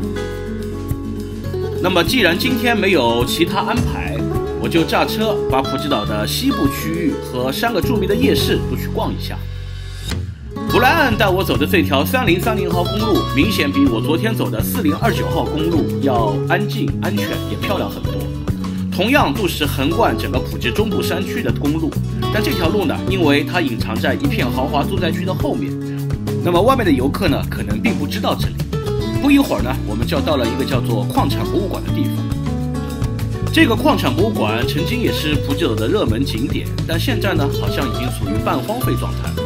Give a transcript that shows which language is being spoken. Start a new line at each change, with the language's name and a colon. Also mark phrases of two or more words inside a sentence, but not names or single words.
Chinese: 那麼既然今天沒有其他安排，我就駕車把普吉島的西部區域和3個著名的夜市都去逛一下。布萊恩帶我走的這條3030號公路，明顯比我昨天走的4029號公路要安靜、安全，也漂亮很多。同樣都是橫貫整個普吉中部山區的公路，但這條路呢，因為它隱藏在一片豪華住宅區的後面，那麼外面的遊客呢，可能並不知道這裡。不一會兒呢，我們就到了一個叫做礦產博物館的地方。這個礦產博物館曾經也是普吉島的熱門景點，但現在呢，好像已經屬於半荒廢狀態了。